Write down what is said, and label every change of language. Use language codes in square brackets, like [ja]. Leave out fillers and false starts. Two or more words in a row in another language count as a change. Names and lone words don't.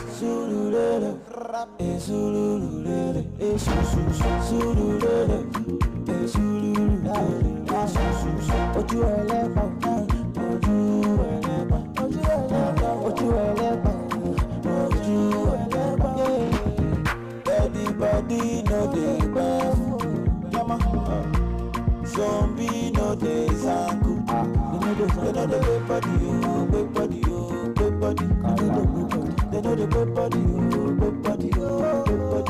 [yo] Sululele, sululele, sululele, sululele. Ojú ẹlẹ́pà, ojú ẹlẹ́pà, ojú ẹlẹ́pà, ojú ẹlẹ́pà, ojú ẹlẹ́pà. [pcm] Everybody know they baff. Zombie know they zanku. They know the big body, oh, big body, oh, big body. They know the big body, oh, big body, oh, big body.